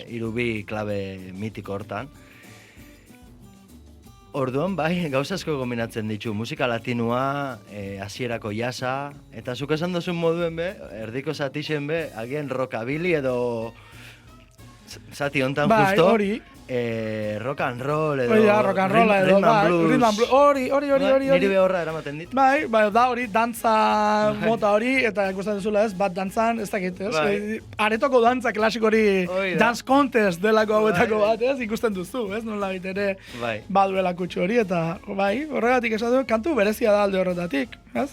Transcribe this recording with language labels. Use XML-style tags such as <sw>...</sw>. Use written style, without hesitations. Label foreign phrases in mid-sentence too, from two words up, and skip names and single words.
<eu>Hirubi klabe mitiko hortan. Orduan, gauza asko kombinatzen ditu, musika latinua, hasierako jasa, eta zuk esan duzun moduen erdiko zatixen agian rockabilly edo zati hontan justo,</eu> <en>rock and roll edo rhythm and blues.</en> <eu>Hori. Niri behorra eramaten dit. Da hori, dantza mota hori, eta ikusten duzula ez, bat dantzan, ez dakit, ez? Aretoko dantza klasiko hori</eu> <en>dance contest</en> <eu>delako hauetako bat, ez? Ikusten duzu, ez? Nola ere baduela kutsu hori, eta horregatik esatu, kantu berezia da alde horretatik, ez?</eu>